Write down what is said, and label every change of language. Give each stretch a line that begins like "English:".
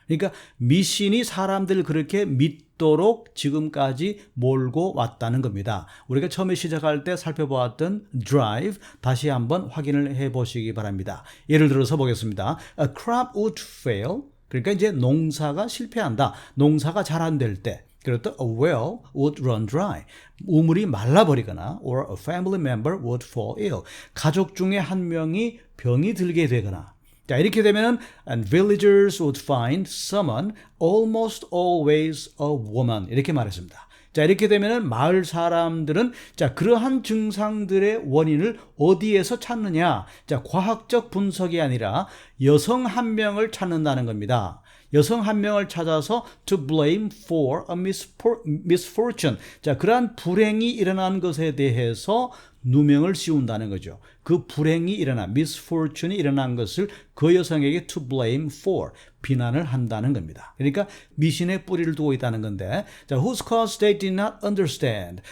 Korean: 그러니까 미신이 사람들 그렇게 믿도록 지금까지 몰고 왔다는 겁니다. 우리가 처음에 시작할 때 살펴보았던 drive 다시 한번 확인을 해보시기 바랍니다. 예를 들어서 보겠습니다.
English: A crop would fail.
Korean: 그러니까 이제 농사가 실패한다. 농사가 잘 안 될 때. 그렇다
English: a well would run dry.
Korean: 우물이 말라버리거나
English: or a family member would fall ill.
Korean: 가족 중에 한 명이 병이 들게 되거나 자, 이렇게 되면은
English: and villagers would find someone almost always a woman.
Korean: 이렇게 말했습니다. 자, 이렇게 되면은 마을 사람들은 자, 그러한 증상들의 원인을 어디에서 찾느냐? 자, 과학적 분석이 아니라 여성 한 명을 찾는다는 겁니다. 여성 한 명을 찾아서
English: to blame for a misfortune.
Korean: 자, 그러한 불행이 일어난 것에 대해서 누명을 씌운다는 거죠. 그 불행이 misfortune이 일어난 것을 그 여성에게 to blame for, 비난을 한다는 겁니다. 그러니까 미신에 뿌리를 두고 있다는 건데, 자,
English: whose cause they did not understand.